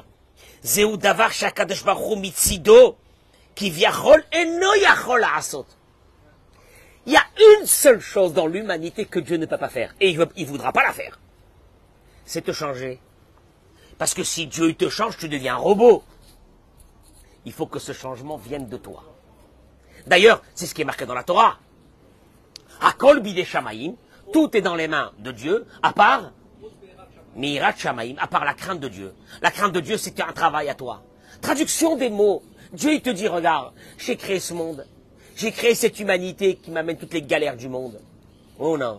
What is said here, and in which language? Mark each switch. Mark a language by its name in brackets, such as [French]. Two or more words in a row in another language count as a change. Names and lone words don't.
[French] Il y a une seule chose dans l'humanité que Dieu ne peut pas faire, et il ne voudra pas la faire. C'est te changer. Parce que si Dieu te change, tu deviens un robot. Il faut que ce changement vienne de toi. D'ailleurs, c'est ce qui est marqué dans la Torah. [Hebrew] הכל בידי שמים, [French] tout est dans les mains de Dieu, à part [Hebrew] יראת שמים, [French] à part la crainte de Dieu. La crainte de Dieu, c'est un travail à toi. Traduction des mots. Dieu, il te dit, regarde, j'ai créé ce monde. J'ai créé cette humanité qui m'amène toutes les galères du monde. Oh non.